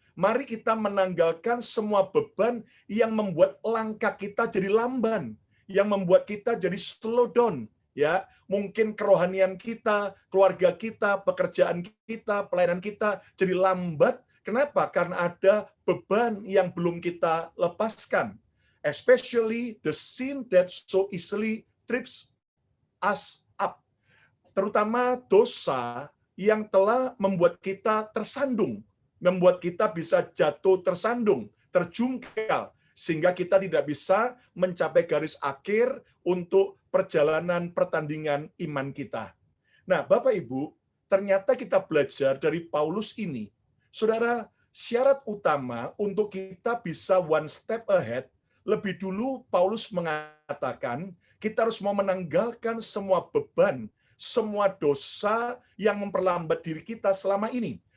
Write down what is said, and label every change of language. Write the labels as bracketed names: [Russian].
[Indonesian] Mari kita menanggalkan semua beban yang membuat langkah kita jadi lamban, yang membuat kita jadi [English] slow down. [Indonesian] Ya, mungkin kerohanian kita, keluarga kita, pekerjaan kita, pelayanan kita jadi lambat. Kenapa? Karena ada beban yang belum kita lepaskan. [English] Especially the sin that so easily trips us up. [Indonesian] Terutama dosa yang telah membuat kita tersandung, membuat kita bisa jatuh tersandung, terjungkal, sehingga kita tidak bisa mencapai garis akhir untuk perjalanan pertandingan iman kita. Nah, Bapak Ibu, ternyata kita belajar dari Paulus ini, saudara, syarat utama untuk kita bisa [English] one step ahead, [Indonesian] lebih dulu Paulus mengatakan, kita harus mau menanggalkan semua beban, semua dosa yang memperlambat diri kita selama ini.